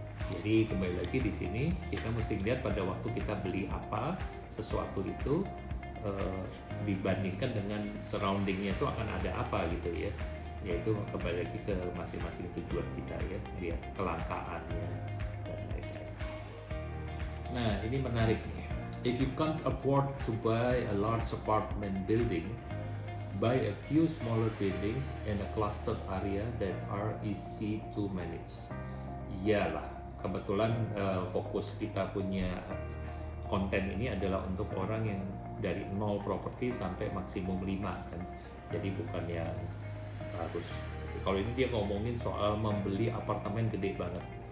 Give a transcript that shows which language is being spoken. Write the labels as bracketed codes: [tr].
[id] Jadi kembali lagi di sini kita mesti lihat pada waktu kita beli apa sesuatu itu, dibandingkan dengan surroundingnya itu akan ada apa gitu ya. Yaitu kembali lagi ke masing-masing tujuan kita ya, lihat kelangkaannya dan lain-lain. Nah ini menarik nih. [en] If you can't afford to buy a large apartment building, buy a few smaller buildings in a clustered area that are easy to manage. [id] Iyalah, kebetulan fokus kita punya konten ini adalah untuk orang yang dari 0 properti sampai maksimum 5 kan. Jadi bukan yang harus, kalau ini dia ngomongin soal membeli apartemen gede banget.